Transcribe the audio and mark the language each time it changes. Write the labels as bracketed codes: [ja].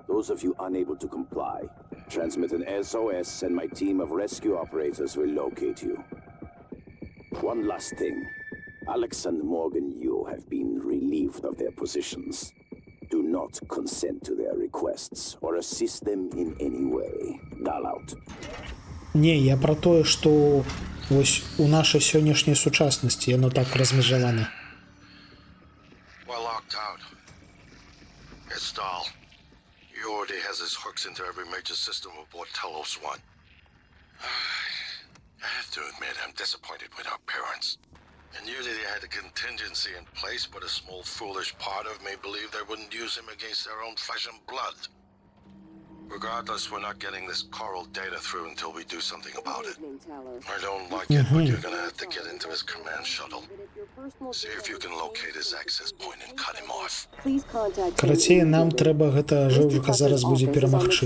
[en] Those of you unable to comply, transmit an SOS and my team of rescue operators will locate you. One last thing. Alex and Morgan Yu have been relieved of their positions. Do not consent to their requests or assist them in any way. Dial out. [be] Не, я про тое, што Вось у нашай сённяшняй сучаснасці яно так размежавана. [en] We're locked out. It's Dahl. Yordi has his hooks into every major system aboard Telos 1. I have to admit, I'm disappointed with our parents. And usually they had a contingency in place, but a small foolish part of me believed they wouldn't use him against their own flesh and blood. Regardless, we're not getting this coral data through until we do something about it. I don't like it, but you're gonna have to get into his command shuttle. See if you can locate his access point and cut him off. Please contact [be] Карацей, нам трэба гэта жывка зараз будзе перамагчы.